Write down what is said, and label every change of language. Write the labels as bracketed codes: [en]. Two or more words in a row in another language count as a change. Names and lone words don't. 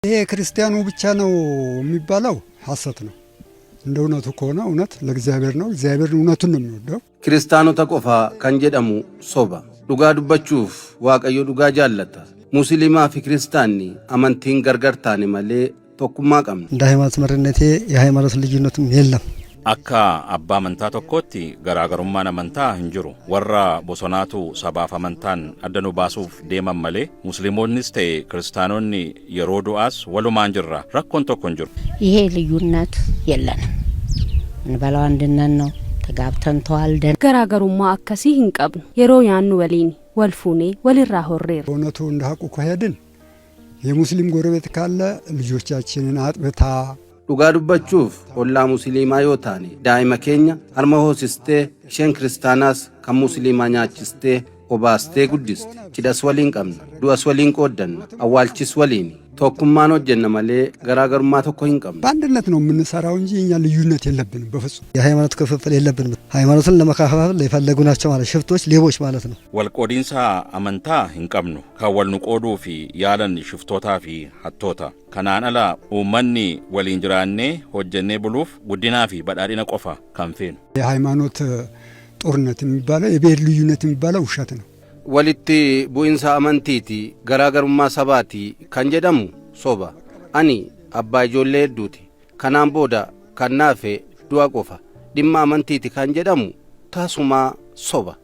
[am] ይሄ ክርስቲያኑ ብቻ ነው የሚባለው ሐሰት ነው። እንደ እውነቱ ከሆነ እውነት ለእግዚአብሔር ነው። እግዚአብሔር እውነቱን ነው የሚወደው። [om] Kiristaanni taa'ee kan nu jedhamu soba dhuguma dubbachuuf Waaqayyo dhugaa jaalata musliimaa fi kiristaanni amantiin garaagartaani malee tokkuma qabna [am] እንደ ሃይማኖት መሪነቴ የሃይማኖት ልዩነትም የለም። [om] akka abbaa amantaa tokkootti garaagarummaan amantaa hin jiru. Warra bosonaatu sabaaf amantaan adda nu baasuuf deeman malee musliimoonnis ta'e kiristaanonni yeroo du'aas walumaan jirra. Rakkoon tokko hin jiru. [am] ይሄ ልዩነት የለንም። እንበላው አንድነን ነው። ተጋብተን ተዋልደን [om] garaagarummaa akkasii hinqabnu yeroo yaannu waliin walfuune walirraa horreer [am] እውነቱ እንደ ሐቁ ከሄድን የሙስሊም ጎረቤት ካለ ልጆቻችንን አጥብታ [om] Dhuguma dubbachuuf olla musliimaa yoo ta'ani daa'ima keenya harma hoosiftee shaan kiristaanas kan musliimaa nyaachiftee obaaftee guddiftee cidhas waliin qabna du'aas waliin qoodna awwaalchis waliini tokkumaan waajjenna malee garaagarummaa tokko hinqabna [am] በአንድነት ነው የምንሰራው እንጂ እኛ ልዩነት የለብንም በፍጹም። የሃይማኖት ክፍፍል የለብንም። ሃይማኖትን ለመከፋፈል የፈለጉ ናቸው ማለት ሽፍቶች፣ ሌቦች ማለት ነው። [om] ወልቆዲንሳ amantaa hin qabnu kan wal nu qooduu fi yaalan shiftootaa fi hattoota. Kanaan ala uummanni waliin jiraannee hojjennee buluuf guddinaa fi badhaadhina qofa kan feenu. [am] የሃይማኖት ጦርነት የሚባለው የብሔር ልዩነት የሚባለው ውሸት ነው። [om] Walitti bu'iinsa amantiitii garaagarummaa sabaatii kan jedhamu soba ani abbaa Jooleen dhugaa kanaan booda kanaafi du'a qofa dhiimaa amantiitii kan jedhamu tasuma soba